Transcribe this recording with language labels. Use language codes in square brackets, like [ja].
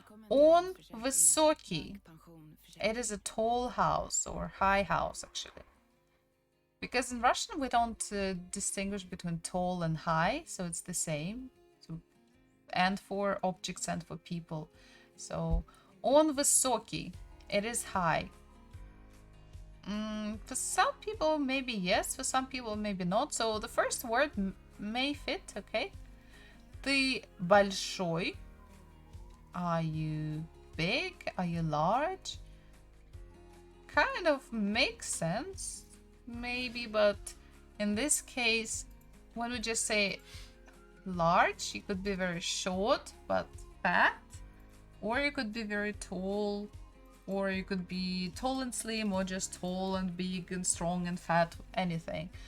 [ru] Он высокий. [en] It is a tall house or high house, actually. Because in Russian we don't distinguish between tall and high, so it's the same. So, and for objects and for people. [ru] So, он высокий. [en] It is high. For some people, maybe yes. For some people, maybe not. So the first word may fit, okay? [ru] Ты большой. [en] Are you big? Are you large? Kind of makes sense, maybe, but in this case, when we just say large, you could be very short but fat, or you could be very tall, or you could be tall and slim, or just tall and big and strong and fat, anything.